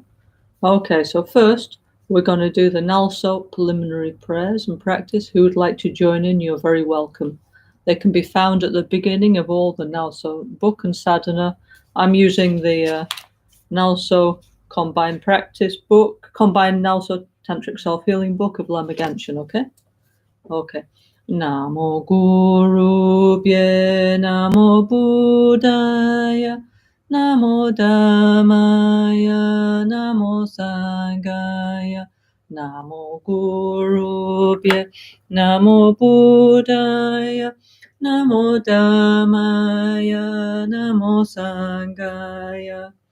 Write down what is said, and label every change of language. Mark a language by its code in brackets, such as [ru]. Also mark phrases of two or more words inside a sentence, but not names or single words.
[en] Okay, so first we're going to do the NgalSo preliminary prayers and practice. Who would like to join in, you're very welcome. They can be found at the beginning of all the NgalSo book and sadhana. I'm using the NgalSo Combined Practice book, Combined NgalSo Tantric Self-Healing book of Lama Ganshin, okay? Okay. [pi] Namo Guru Bhye, Namo Buddhaya, Namo Dhammaya, Namo Sanghaya, Namo Guru Bhye, Namo Buddhaya, Namo Dhammaya, Namo Sanghaya.